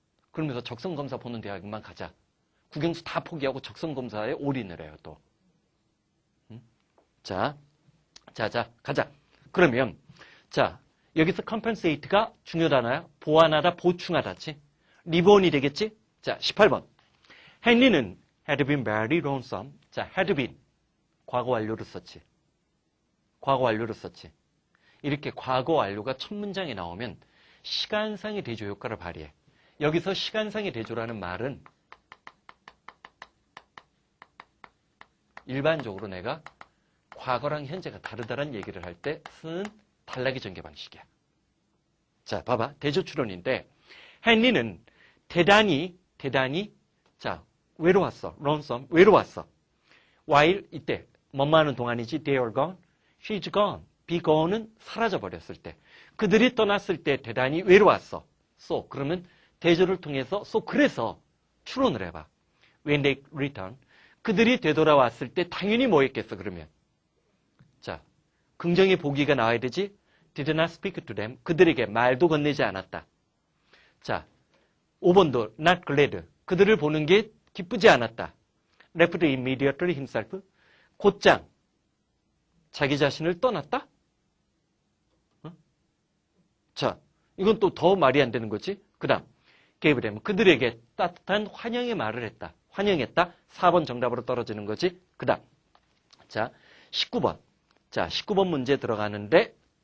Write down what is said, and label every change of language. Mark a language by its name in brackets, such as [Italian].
[Korean] 그러면서 적성검사 보는 대학만 가자. 국영수 다 포기하고 적성검사에 올인을 해요, 또. 자, 가자. 그러면, 자, 여기서 compensate가 중요하나요? 보완하다, 보충하다지. 리본이 되겠지? 자, 18번. [English] 헨리는 had been very lonesome. [Korean] 자, had been. 과거 완료를 썼지. 과거 완료를 썼지. 이렇게 과거 완료가 첫 문장에 나오면 시간상의 대조 효과를 발휘해. 여기서 시간상의 대조라는 말은 일반적으로 내가 과거랑 현재가 다르다는 얘기를 할 때 쓰는 단락의 전개 방식이야. 자, 봐봐. 대조 추론인데 헨리는 대단히 자, 외로웠어. lonesome. 외로웠어. while 이때 뭐뭐 하는 동안이지. [English] they are gone. she's gone. [Korean] be gone은 사라져버렸을 때. 그들이 떠났을 때 대단히 외로웠어. so 그러면 대조를 통해서 so 그래서 추론을 해봐. [English] when they return. [Korean] 그들이 되돌아왔을 때 당연히 뭐 했겠어 그러면. 자, 긍정의 보기가 나와야 되지. [English] did not speak to them. [Korean] 그들에게 말도 건네지 않았다. 자, 5번도 [English] not glad. [Korean] 그들을 보는 게 기쁘지 않았다. [English] left immediately himself. [Korean] 곧장 자기 자신을 떠났다? 자, 이건 또 더 말이 안 되는 거지. 그 다음 [English] gave them. [Korean] 그들에게 따뜻한 환영의 말을 했다. 환영했다. 4번 정답으로 떨어지는 거지. 그 다음 자, 19번. 자, 19번 문제 들어가는데